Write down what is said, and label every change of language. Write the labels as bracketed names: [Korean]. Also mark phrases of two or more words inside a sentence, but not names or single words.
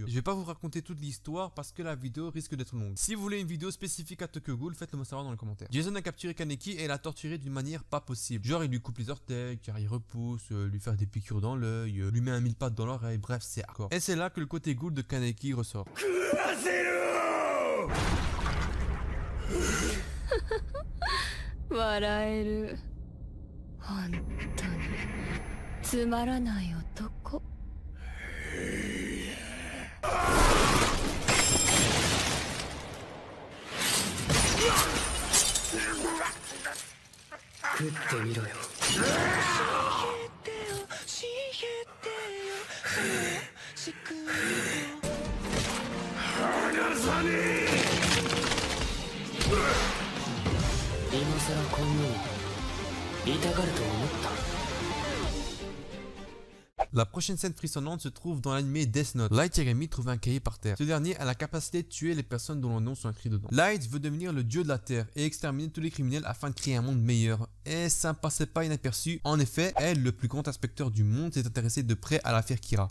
[French] Je vais pas vous raconter toute l'histoire parce que la vidéo risque d'être longue. Si vous voulez une vidéo spécifique à Tokyo Ghoul, faites-le moi savoir dans les commentaires. Jason a capturé Kaneki et l'a torturé d'une manière pas possible. Genre, il lui coupe les orteils, car il repousse, lui faire des piqûres dans l'œil, lui met un mille pattes dans l'oreille, bref, c'est hardcore. Et c'est là que le côté ghoul de Kaneki ressort. [Japanese] 笑える。本当につまらない男。食ってみろよ。離さねえ。今さらこんなに痛がると思った。 [French] La prochaine scène frissonnante se trouve dans l'anime Death Note. Light Yagami trouve un cahier par terre. Ce dernier a la capacité de tuer les personnes dont les noms sont écrits dedans. Light veut devenir le dieu de la terre et exterminer tous les criminels afin de créer un monde meilleur. Et ça ne passait pas inaperçu. En effet, elle, le plus grand inspecteur du monde, s'est intéressée de près à l'affaire Kira.